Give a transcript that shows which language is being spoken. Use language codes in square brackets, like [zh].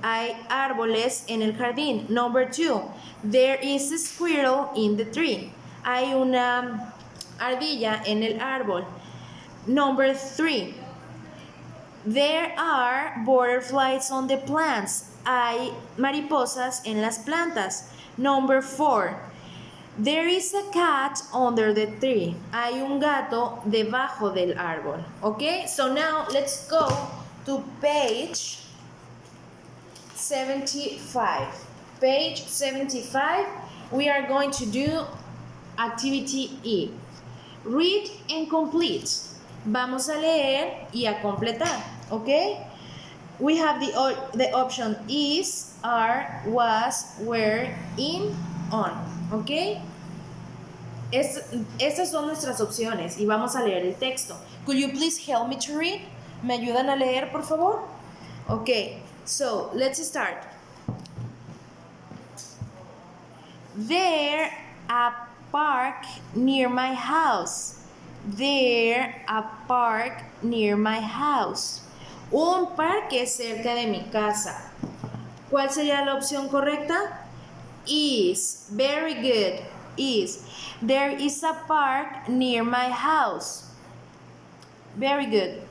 [es] Hay árboles en el jardín. [en] Number 2, there is a squirrel in the tree. [es] Hay una ardilla en el árbol. [en] Number 3, there are butterflies on the plants. [es] Hay mariposas en las plantas. [en] Number 4, there is a cat under the tree. [es] Hay un gato debajo del árbol. [en] Okay, so now let's go to page 75. Page 75, we are going to do activity E. Read and complete. [es] Vamos a leer y a completar. Okay? [en] We have the option is, are, was, were, in, on. ¿Ok? [es] Estas son nuestras opciones y vamos a leer el texto. [en] Could you please help me to read? [es] ¿Me ayudan a leer, por favor? [en] Ok, so let's start. There a park near my house. There a park near my house. [es] Un parque cerca de mi casa. ¿Cuál sería la opción correcta? [en] Is. Very good. Is. There is a park near my house. Very good.